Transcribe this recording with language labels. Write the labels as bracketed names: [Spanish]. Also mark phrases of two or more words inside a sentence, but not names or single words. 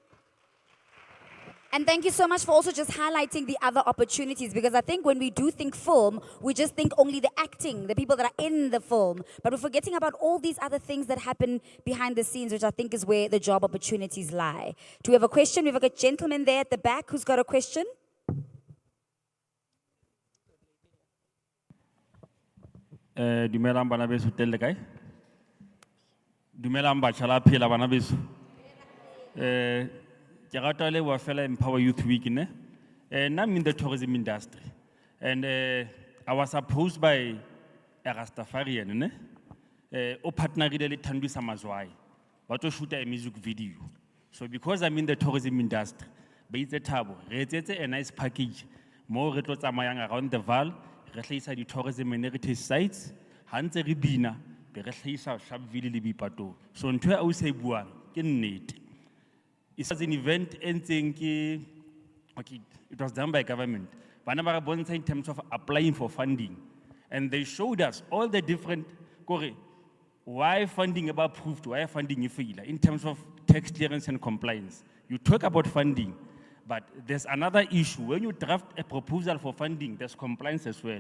[English] And thank you so much for also just highlighting the other opportunities, because I think when we do think film, we just think only the acting, the people that are in the film. But we're forgetting about all these other things that happen behind the scenes, which I think is where the job opportunities lie. Do we have a question? We have a gentleman there at the back who's got a question. [Southern Sotho] Dumelang bana beso telle kae? Dumelang batjha la phela bana beso. Ke rata le wa fela Empower Youth Week ne. [English] I'm in the tourism industry, and I was approached by a Rastafarian ne. [Southern Sotho] O partnerile le Thandisa Mazwai. Ba to shoot a music video. [English] So because I'm in the tourism industry, [Southern Sotho] ba itse thabo, re etsetse [English] a nice package [Southern Sotho] mo re tlo tsamayang [English] around the Vaal, [Southern Sotho] re tlisa di [English] tourism and heritage sites, [Southern Sotho] ha ntse re bina be re hlahisa Sharpeville le Boipatong. So ntho e ausi e buang ke nnete. [English] It was an event okay, it was done by government. [Southern Sotho] Bana ba re bontsha [English] in terms of applying for funding. And they showed us all the different, why funding about approved, why funding failure in terms of tax clearance and compliance. You talk about funding, but there's another issue. When you draft a proposal for funding, there's compliance as well.